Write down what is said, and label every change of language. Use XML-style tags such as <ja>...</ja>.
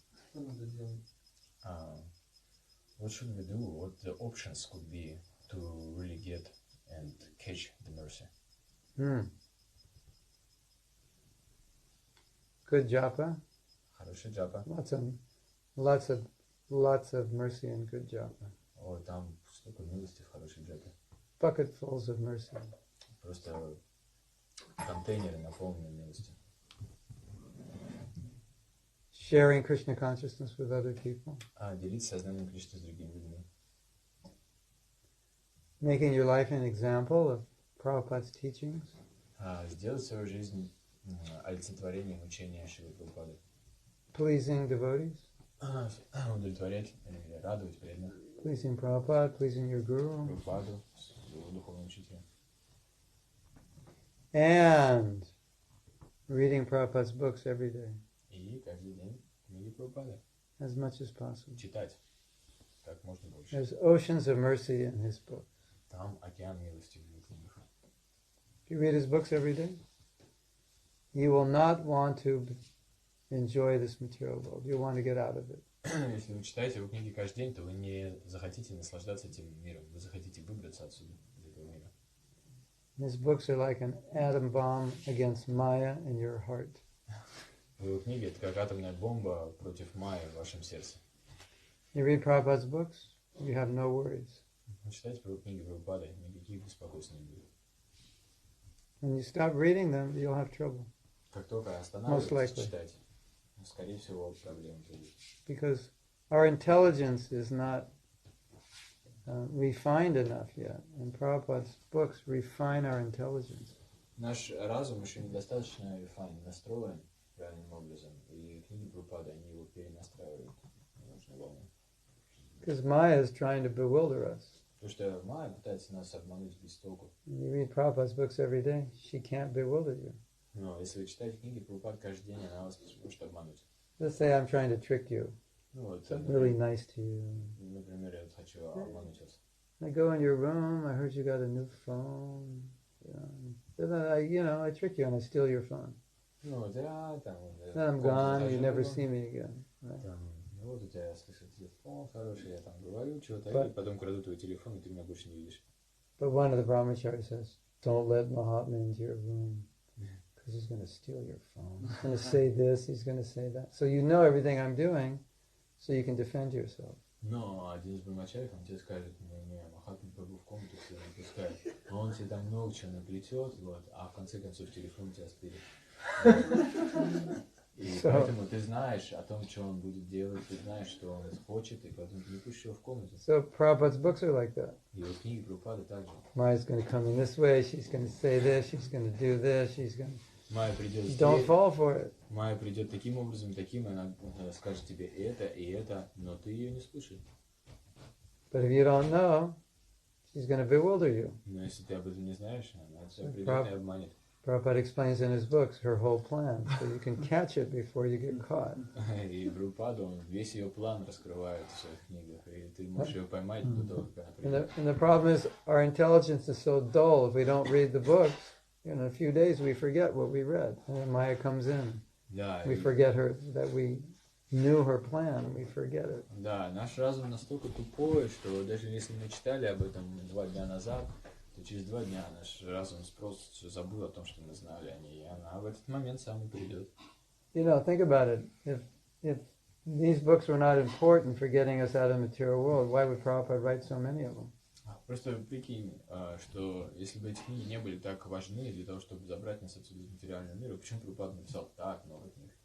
<ru>Что надо делать?</ru> <en>What should we do? What the options could be to really get and catch the mercy? Good japa.</en> <ru>Хороший джапа.</ru> <en>Lots of mercy and good japa.</en> <ru>О, там столько милости в хорошей джапе.</ru> <en>Bucketfuls of mercy.</en> <ru>Просто контейнеры, наполненные милостью.</ru> <en>Sharing Krishna consciousness with other people.</en> <ru>Делиться сознанием Кришны с другими людьми.</ru> <en>Making your life an example of Prabhupada's teachings.</en> <ru>Сделать свою жизнь олицетворением учения Шрилы Прабхупады.</ru> <en>Pleasing devotees.</en> <ru>Удовлетворять или радовать преданных.</ru> <en>Pleasing Prabhupada, pleasing your guru.</en> <ru>Прабхупаду, своего духовного учителя.</ru> <en>And reading Prabhupada's books every day.</en> <ru>И каждый день книги Прабхупады.</ru> <en>As much as possible.</en> <ru>Читать как можно больше.</ru> <en>There's oceans of mercy in his books.</en> <ru>Там океан милости в его книгах.</ru> <en>If you read his books every day, you will not want to enjoy this material world. You want to get out of it.</en> <ru>Если вы читаете его книги каждый день, то вы не захотите наслаждаться этим миром. Вы захотите выбраться отсюда, из этого мира.</ru> <en>His books are like an atom bomb against Maya in your heart.</en> <ru>Его книги — это как атомная бомба против майя в вашем сердце.</ru> <en>You read Prabhupada's books, you have no worries.</en> <ru>Вы читаете книги Прабхупады, никаких беспокойств не будет.</ru> <en>When you stop reading them, you'll have trouble.</en> <ru>Как только останавливаетесь читать, скорее всего, проблемы придут.</ru> <en>Because our intelligence is not refined enough yet, and Prabhupada's books refine our intelligence.</en> <ru>Наш разум еще недостаточно настроен правильным образом, и книги Прабхупады, они его перенастраивают на нужную волну.</ru> <en>Because Maya is trying to bewilder us.</en> <ru>Потому что майя пытается нас обмануть без толку.</ru> <en>You read Prabhupada's books every day, she can't bewilder you.</en> <ru>Но если вы читаете книги Прабхупады каждый день, она вас может обмануть.</ru> <en>Let's say I'm trying to trick you.</en> <ru>Ну, вот,</ru> <en>I'm really nice to you.</en> <ru>Например, я хочу обмануть вас.</ru> <en>I go in your room, I heard you got a new phone. Then I trick you and I steal your phone.</en> <ru>Ну, вот я там...</ru> <en>Then I'm gone, you never see me again. Right?</en> <ru>Там, вот у тебя, слышит, телефон хороший, я там говорю чего-то, и потом краду твой телефон, и ты меня больше не видишь.</ru> <en>But one of the brahmacharis says, don't let Mahatma into your room, because he's going to steal your phone. He's going to say this, he's going to say that. So you know everything I'm doing, so you can defend yourself.</en> <ru>Но один из брахмачарьев, он тебе скажет, не, Махатма Прабху в комнату все не пускает. Он тебе там много чего наплетет, вот, а в конце концов телефон тебя стырит. И поэтому ты знаешь о том, что он будет делать, ты знаешь, что он хочет, и поэтому ты не пустишь его в комнату.</ru> <en>So Prabhupada's books are like that.</en> <ru>И вот книги Прабхупады также.</ru> <en>Maya's going to come in this way, she's going to say this, she's going to do this, she's going to...</en> <ru>Майя придет</ru> <en>Don't fall for it.</en> <ru>Майя придет таким образом, таким, и она скажет тебе это, но ты ее не слушай.</ru> <en>But if you don't know, she's going to bewilder you.</en> <ru>Но если ты об этом не знаешь, она тебя придет и обманет.</ru> <en>Prabhupada explains in his books her whole plan, so you can catch it before you get caught.</en> <ru>И Прабхупада, он весь ее план раскрывает в своих книгах, и ты можешь ее поймать до того, как она придет.</ru> <en>And the problem is, our intelligence is so dull, if we don't read the books, in a few days we forget what we read, and then Maya comes in.</en> <ru>Да,</ru> <en>We forget that we knew her plan, we forget it.</en> <ru>Да, наш разум настолько тупой, что даже если мы читали об этом 2 дня назад, то через 2 дня наш разум просто забыл о том, что мы знали о ней, и она в этот момент сам и придет.</ru> <en>You know, think about it. If these books were not important for getting us out of the material world, why would Prabhupada write so many of them?</en> <ru>Просто прикинь, что если бы эти книги не были так важны для того, чтобы забрать нас отсюда из материального мира, почему Прабхупада написал так много книг?</ru>